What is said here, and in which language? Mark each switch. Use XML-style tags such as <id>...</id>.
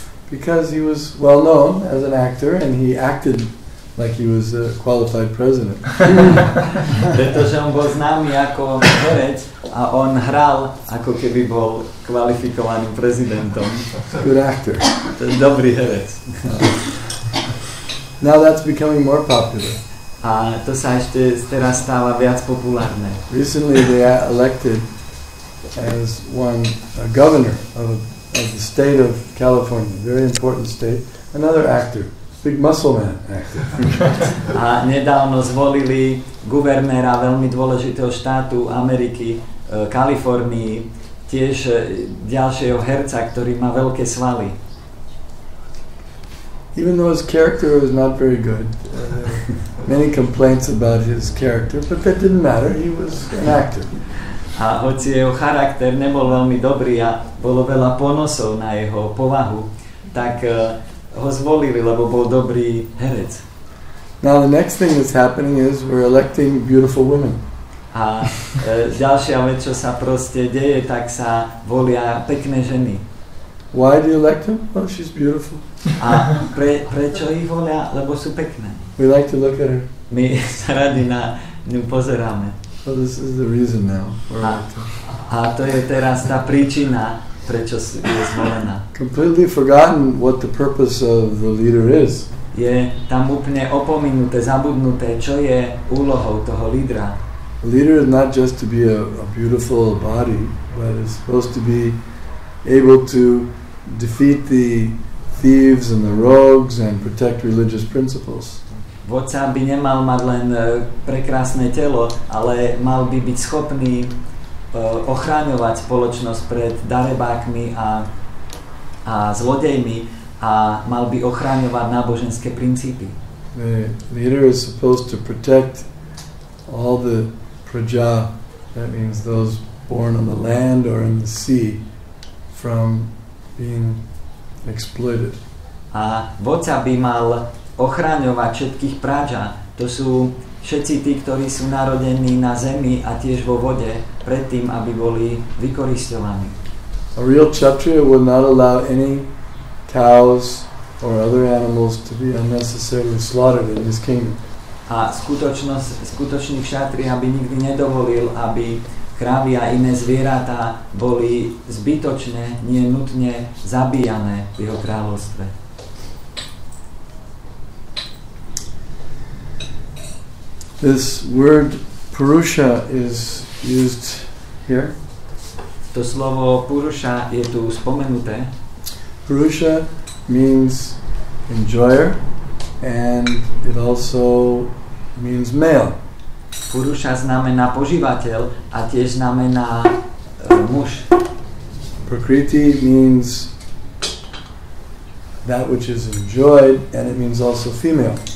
<en>Because he was well known as an actor and he acted like he was a qualified president.</en> <sk>Pretože on bol známy ako herec a on hral ako keby bol kvalifikovaným prezidentom.</sk> <en>Good actor.</en> <sk>To je dobrý herec.</sk> <en>Now that's becoming more popular.</en> <sk>A to sa ešte teraz stáva viac populárne.</sk> <en>Recently they elected as a governor of the state of California, very important state, another actor, big muscle man actor.</en> <sk>A nedávno zvolili guvernéra veľmi dôležitého štátu Ameriky, Kalifornii, tiež ďalšieho herca, ktorý má veľké svaly.</sk> <en>Even though his character was not very good, many complaints about his character, but that didn't matter, he was an actor.</en> <sk>A hoci jeho charakter nebol veľmi dobrý a bolo veľa ponosov na jeho povahu, tak ho zvolili, lebo bol dobrý herec.</sk> <en>Now the next thing that's happening is we're electing beautiful women.</en> <sk>A ďalšia vec, čo sa proste deje, tak sa volia pekné ženy.</sk> <en>Why do you elect them? Oh, she's beautiful.</en> <sk>A prečo ich volia? Lebo sú pekné.</sk> <en>We like to look at her.</en> <sk>My sa radi na ňu pozeráme.</sk> <en>So this is the reason now.</en> <sk>A to je teraz tá príčina, prečo je zvolená.</sk> <en>Completely forgotten what the purpose of the leader is.</en> <sk>Je tam úplne opominuté, zabudnuté, čo je úlohou toho lídra.</sk> <en>The leader is not just to be a beautiful body, but is supposed to be able to defeat the thieves and the rogues and protect religious principles.</en> <sk>Vodca by nemal mať len prekrásne telo, ale mal by byť schopný ochráňovať spoločnosť pred darebákmi a zlodejmi a mal by ochráňovať náboženské princípy.</sk> <en>The leader is supposed to protect all the praja, that means those born on the land or in the sea, from being exploited.</en> <sk>A vodca by mal ochráňovať všetkých praja. To sú všetci tí, ktorí sú narodení na zemi a tiež vo vode, pred tým, aby boli vykorisťovaní.</sk> <en>A real kshatriya would not allow any cows or other animals to be unnecessarily slaughtered in his kingdom.</en> <sk>A skutočný kshatriya by nikdy nedovolil, aby krávy a iné zvieratá boli zbytočne, nie nutne zabíjané v jeho kráľovstve.</sk> <en>This word Purusha is used here.</en> <sk>To slovo Purusha je tu spomenuté.</sk> <en>Purusha means enjoyer and it also means male.</en> <sk>Purusha znamená požívateľ a tiež znamená muž.</sk> <en>Prakriti means that which is enjoyed and it means also female.</en>